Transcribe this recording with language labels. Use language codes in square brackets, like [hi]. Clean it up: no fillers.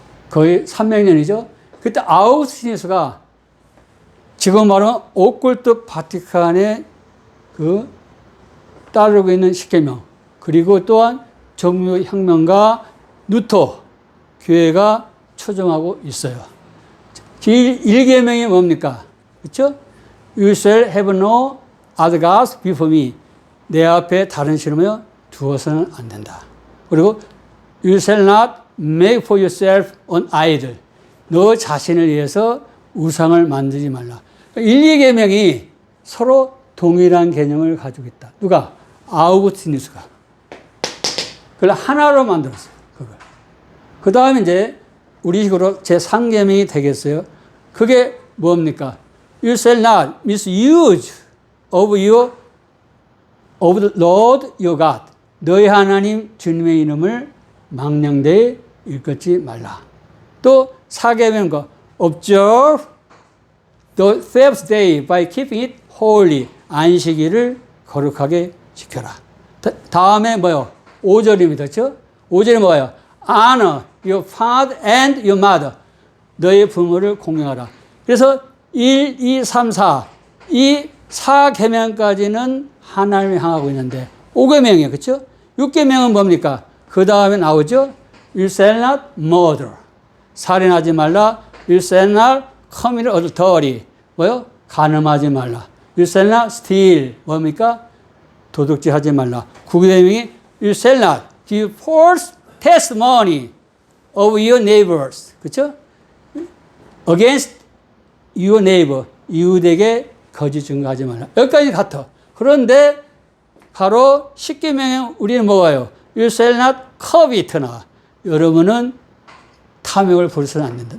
[ko] 거의 300년이죠. 그때 아우구스티누스가 지금 말하면 오컬트 바티칸에 그 따르고 있는 십계명, 그리고 또한 정유혁명가 루터 교회가 초정하고 있어요. 1계명이 뭡니까? 그렇죠? [en] You shall have no other gods before me. [ko] 내 앞에 다른 신을 두어서는 안 된다. 그리고 [en] You shall not make for yourself an idol. [ko] 너 자신을 위해서 우상을 만들지 말라. 1, 2계명이 서로 동일한 개념을 가지고 있다. 누가? 아우구스티누스가. 그걸 하나로 만들었어요. 그걸. 그 다음에 이제 우리식으로 제3계명이 되겠어요. 그게 뭡니까? [en] You shall not misuse of the Lord your God. [ko] 너희 하나님 주님의 이름을 망령되이 일컫지 말라. 또 4계명과 [en] observe the Sabbath day by keeping it holy. [ko] 안식일을 거룩하게 지켜라. 다음에 뭐요? 5절입니다. 그렇죠? 5절이 뭐예요? [en] Honor your father and your mother. [ko] 너의 부모를 공경하라. 그래서 1, 2, 3, 4. 이 4계명까지는 하나님을 향하고 있는데 5계명이에요. 그렇죠? 6계명은 뭡니까? 그 다음에 나오죠? [en] You shall not murder. [ko] 살인하지 말라. [en] You shall not commit adultery. [ko] 뭐요? 간음하지 말라. [en] You shall not steal. [ko] 뭡니까? 도둑질하지 말라. 9계명이 [en] You shall not give false testimony of your neighbors. [ko] 그렇죠? [en] Against your neighbor. [ko] 이웃에게 거짓 증거하지 말라. 여기까지 같아. 그런데 바로 10계명에 우리는 뭐가요? [en] You shall not covet나. [ko] 여러분은 탐욕을 부려서는 안 된다.